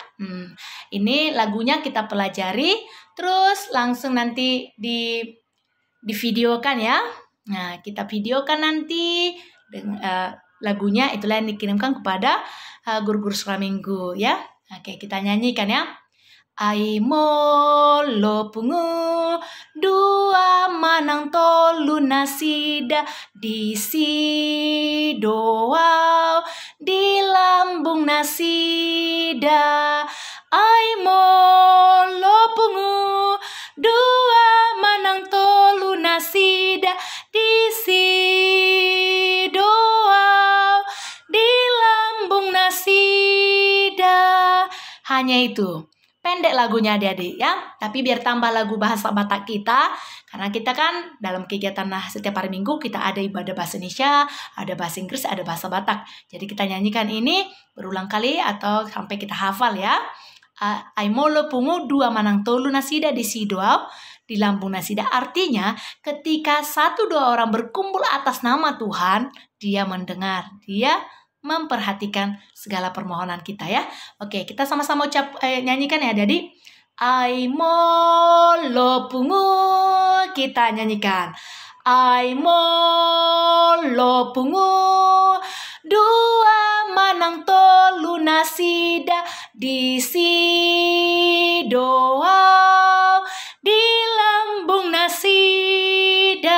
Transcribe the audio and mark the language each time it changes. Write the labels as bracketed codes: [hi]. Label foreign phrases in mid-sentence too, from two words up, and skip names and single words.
[id] Ini lagunya kita pelajari, terus langsung nanti divideokan ya. Nah, kita videokan nanti lagunya, itulah yang dikirimkan kepada guru-guru sekolah minggu ya. Oke, kita nyanyikan ya. [bbc] Aimo lo pungu dua manang tolu nasida di si doa di lambung nasida. Aimo lo pungu dua manang tolu nasida di si doa di lambung nasida. [id] Hanya itu. Pendek lagunya adik-adik ya, tapi biar tambah lagu bahasa Batak kita, karena kita kan dalam kegiatan setiap hari Minggu kita ada ibadah bahasa Indonesia, ada bahasa Inggris, ada bahasa Batak. Jadi kita nyanyikan ini berulang kali atau sampai kita hafal ya. [bbc] Aimolo pungu dua manang tolu nasida di sidoau di lambung nasida. [id] Artinya ketika 1-2 orang berkumpul atas nama Tuhan, dia mendengar, dia memperhatikan segala permohonan kita ya. Oke, kita sama-sama nyanyikan ya adik-adik. [bbc] Aimo lo pungu, [id] kita nyanyikan. [bbc] Aimo lo pungu dua manang tolu nasida di si doa di lambung nasida.